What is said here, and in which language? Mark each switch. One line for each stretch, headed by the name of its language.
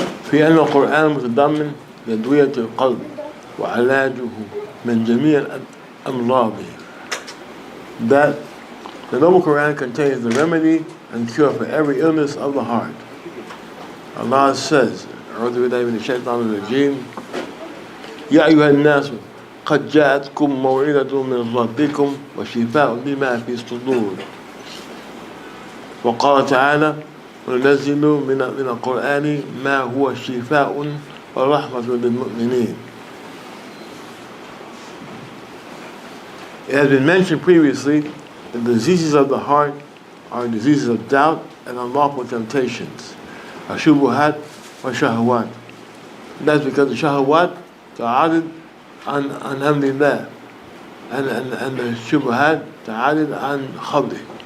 Arabic: في أن القرآن متضمن لأدوية القلب وعلاجه من جميع أمراضه.
English: That the Noble Qur'an contains the remedy and cure for every illness of the heart. Allah says,
Arabic: أعوذ بالله من الشيطان الرجيم يا أيها الناس قد جاءتكم موعظة من ربكم وشفاء لما في الصدور. وقال تعالى وننزل من القرآن ما هو شفاء ورحمة للمؤمنين.
English: It has been mentioned previously that the diseases of the heart are diseases of doubt and unlawful temptations, shubuhat wa shahawat. That's because the shahawat ta'adid an amrillah and the shubuhat ta'adid an khabli.